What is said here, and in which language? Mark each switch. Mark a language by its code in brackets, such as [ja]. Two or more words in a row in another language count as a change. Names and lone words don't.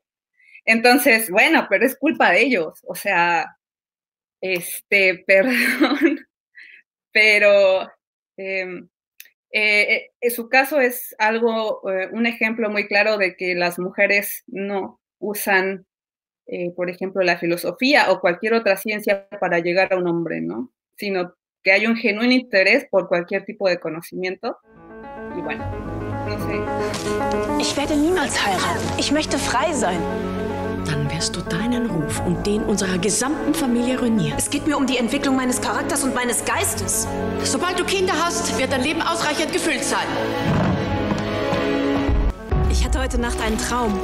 [es] Entonces, bueno, pero es culpa de ellos, o sea, perdón, pero su caso es algo, un ejemplo muy claro de que las mujeres no usan, por ejemplo, la filosofía o cualquier otra ciencia para llegar a un hombre, ¿no? Sino que hay un genuino interés por cualquier tipo de conocimiento. Y bueno, no sé. [de] Ich werde niemals heiraten. Ich möchte frei sein. Dann wirst du deinen Ruf und den unserer gesamten Familie ruinieren. Es geht mir um die Entwicklung meines Charakters und meines Geistes. Sobald du Kinder hast, wird dein Leben ausreichend gefüllt sein. Ich hatte heute Nacht einen Traum.